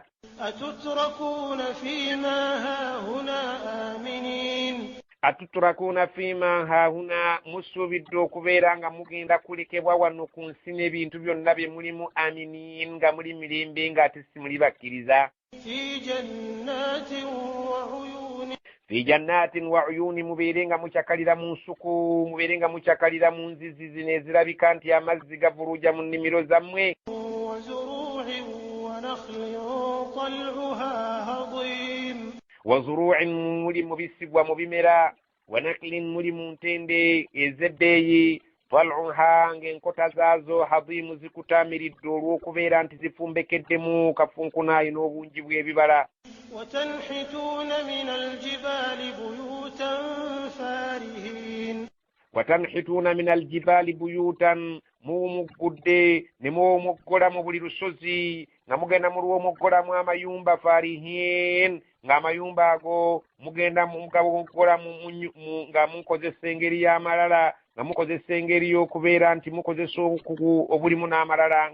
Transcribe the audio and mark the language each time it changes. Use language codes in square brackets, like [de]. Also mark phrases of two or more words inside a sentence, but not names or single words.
[ar] أتتركون فيما هاهنا آمنين أتتركون فيما هاهنا [lg] musuubidde okubeera nga mugenda kulekebwa wano ku nsi n'ebintu byonna bye mulimu aminin nga muli mirembe ng'ate si muli bakkiriza [ar] في جنات وعيون في جنات وعيون [lg] mubeere nga mukyakalira mu nsuku mubeere nga mukyakalira mu nzizi zino ezirabika nti amazzi gavuluja mu nnimiro zammwe [ar] وزروع ونخل طلعها هضيم وزروع [lg] muli mubisibwa mu bimera [ar] ونخل [lg] muli mu ntende ez'ebbeeyi tal'uha ng'enkota zaazo hadimu zikutaamiridde olw'okubeera nti zifumbekeddemu kafunkunayi n'obungi bw'ebibala [ar] وتنحتون من الجبال بيوتا فارهين وتنحتون من الجبال بيوتا [lg] muwumuggudde ne muwumuggola mu buli lusozi nga mugenda mulw'omuggolamu amayumba farihin ng'amayumba ago mugenda mugawuggola nga mukozesa engeri y'amalala nga mukozesa engeri y'okubeera nti mukozesa obukugu obulimu n'amalala